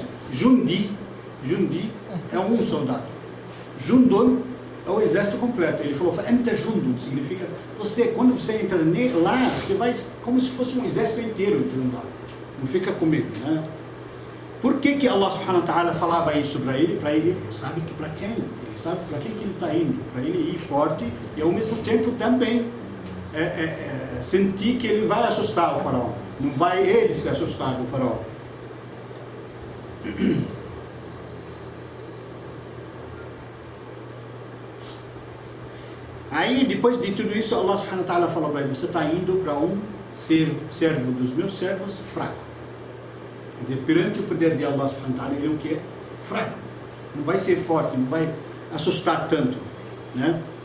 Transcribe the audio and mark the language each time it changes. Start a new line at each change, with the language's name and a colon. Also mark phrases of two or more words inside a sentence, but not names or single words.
Portuguese: Jundi é um soldado. Jundun é o exército completo. Ele falou:
Arabic: فَأَنْتَ جُنْدٌ
Portuguese: significa você, quando você entra lá, você vai como se fosse um exército inteiro entrando lá. Não fica com medo, né? Por que
Arabic: الله سبحانه وتعالى
Portuguese: falava isso para ele? Para ele, sabe que para quem? Ele sabe para quem que ele está indo. Para ele ir forte e ao mesmo tempo também sentir que ele vai assustar o faraó. Não vai ele se assustar do faraó. Aí, depois de tudo isso,
Arabic: الله سبحانه وتعالى
Portuguese: falou para ele: você está indo para um servo dos meus servos fraco. Quer dizer, perante o poder de
Arabic: الله سبحانه وتعالى,
Portuguese: ele é o que? Fraco. Não vai ser forte, não vai assustar tanto, né?